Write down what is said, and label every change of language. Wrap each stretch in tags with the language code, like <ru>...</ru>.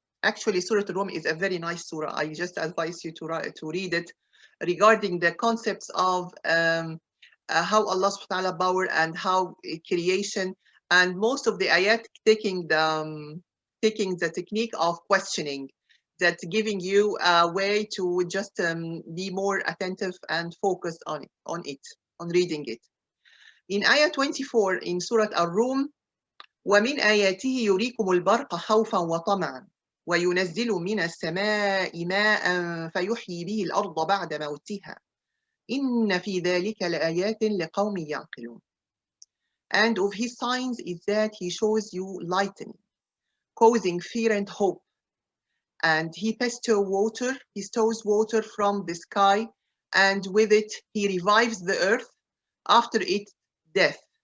<en>Actually, Surah Ar-Rum is a very nice surah. I just advise you to read it, regarding the concepts of how Allah subhanahu wa ta'ala power, and how creation, and most of the ayat taking the technique of questioning, that giving you a way to just be more attentive and focused on reading it. In ayah 24 in Surah Ar-Rum,</en> <ar>وَمِنْ آيَاتِهِ يُرِيكُمُ الْبَرْقَ خَوْفًا وَطَمَعًا وَيُنَزِّلُ مِنَ السَّمَاءِ مَاءً فَيُحْيِي بِهِ الْأَرْضَ بَعْدَ مَوْتِهَا إِنَّ فِي ذَلِكَ لَآيَاتٍ لِقَوْمٍ يَعْقِلُونَ.</ar> <en>And of His signs is that He shows you lightning, causing fear and hope. And He bestows water from the sky, and with it He revives the earth after its death.</en>